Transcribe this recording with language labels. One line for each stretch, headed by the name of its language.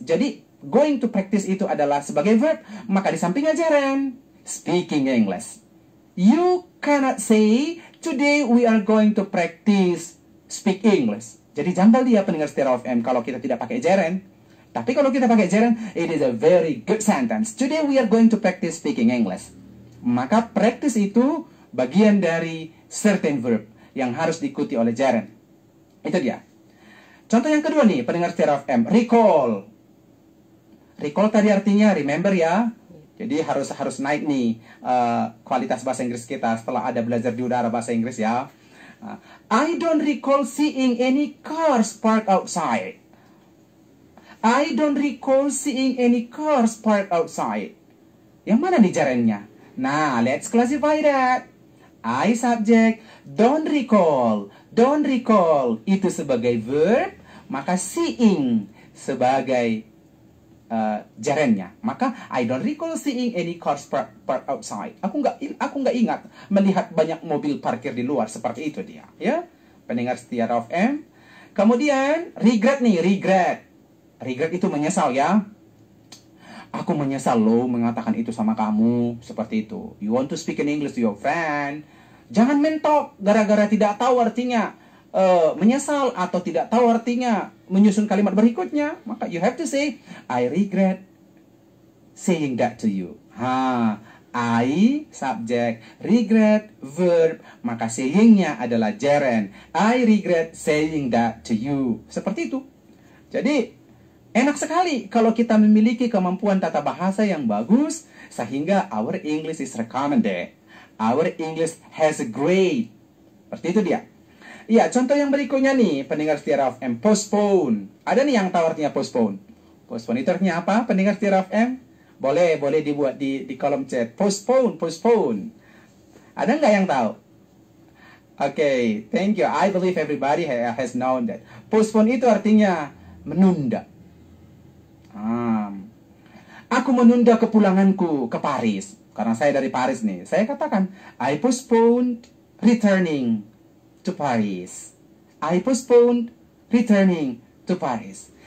Indonesian: Jadi going to practice itu adalah sebagai verb, maka di sampingnya gerund, speaking English.
English: You cannot say, today we are going to practice speak English.
Indonesian: Jadi janggal dia pendengar setia FM kalau kita tidak pakai gerund. Tapi kalau kita pakai gerund,
English: it is a very good sentence. Today we are going to practice speaking English.
Indonesian: Maka practice itu bagian dari certain verb yang harus diikuti oleh gerund. Itu dia. Contoh yang kedua nih, pendengar setia FM, recall. Recall tadi artinya remember ya. Jadi harus naik nih kualitas bahasa Inggris kita setelah ada belajar di udara bahasa Inggris ya.
English: I don't recall seeing any cars parked outside. I don't recall seeing any cars parked outside.
Indonesian: Yang mana nih gerundnya? Nah,
English: let's classify that.
Indonesian: I subject, don't recall itu sebagai verb, maka seeing sebagai gerundnya.
English: Maka I don't recall seeing any cars parked outside.
Indonesian: Aku nggak ingat melihat banyak mobil parkir di luar. Seperti itu dia, ya. Pendengar setia FM. Kemudian regret nih, regret itu menyesal ya. Aku menyesal loh mengatakan itu sama kamu. Seperti itu.
English: You want to speak in English to your friend,
Indonesian: jangan mentok gara-gara tidak tahu artinya menyesal atau tidak tahu artinya menyusun kalimat berikutnya.
English: Maka you have to say, I regret saying that to you.
Indonesian: I subject, regret verb, maka sayingnya adalah gerund.
English: I regret saying that to you.
Indonesian: Seperti itu. Jadi enak sekali kalau kita memiliki kemampuan tata bahasa yang bagus, sehingga
English: our English is recommended. Our English has a grade.
Indonesian: Seperti itu dia. Ya, contoh yang berikutnya nih, pendengar setia FM, postpone. Ada nih yang tahu artinya postpone. Postpone itu artinya apa, pendengar setia FM? Boleh dibuat di kolom chat. Postpone. Ada nggak yang tahu?
English: Okay, thank you. I believe everybody has known that.
Indonesian: Postpone itu artinya menunda. Aku menunda kepulanganku ke Paris. Karena saya dari Paris nih. Saya katakan,
English: I postponed returning to Paris. I postponed returning to Paris.